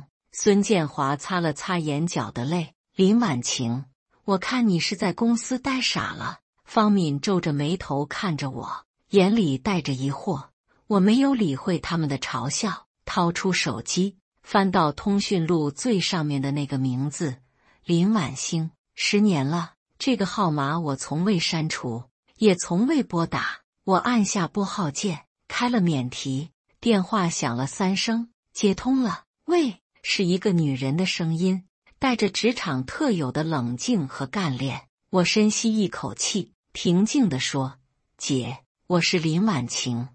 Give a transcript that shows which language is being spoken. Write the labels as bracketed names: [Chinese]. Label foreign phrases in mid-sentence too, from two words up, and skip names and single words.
[Chinese] 孫建華擦了擦眼角的淚。林婉晴，我看你是在公司呆傻了。方敏皺着眉頭看着我，眼裡帶着疑惑。我沒有理會他們的嘲笑，掏出手機，翻到通訊錄最上面的那個名字，林婉星。10年了，這個號碼我從未刪除，也從未撥打。我按下撥號鍵，開了免提，電話響了3聲，接通了。喂，是一個女人的聲音，帶着職場特有的冷靜和幹練。我深吸一口氣，平靜地說：姐，我是林婉晴。